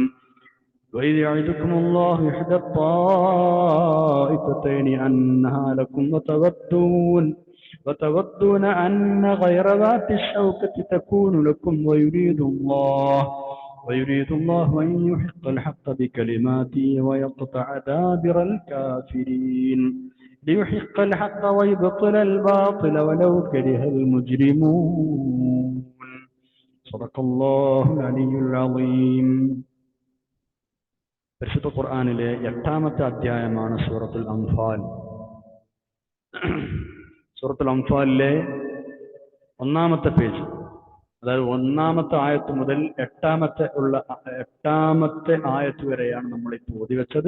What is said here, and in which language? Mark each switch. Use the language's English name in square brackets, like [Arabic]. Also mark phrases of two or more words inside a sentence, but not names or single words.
[Arabic] وإذ يعدكم الله إحدى الطائفتين أنها لكم وتودون أن غير ذات الشوكة تكون لكم ويريد الله أن يحق الحق بكلماته ويقطع دابر الكافرين ليحق الحق ويبطل الباطل ولو كره المجرمون. صدق الله العلي العظيم. [Malayalam] പരിശുദ്ധ ഖുർആനിലെ 8-ാമത്തെ അധ്യായമാണ് സൂറത്തുൽ അൻഫാൽ. സൂറത്തുൽ അൻഫാലിലെ 1-ാമത്തെ പേജ്, അതായത് 1-ാമത്തെ ആയത്ത് മുതൽ 8-ാമത്തെ ആയത്ത് വരെയാണ് നമ്മൾ ഇപ്പോൾ ഓതി വെച്ചത്.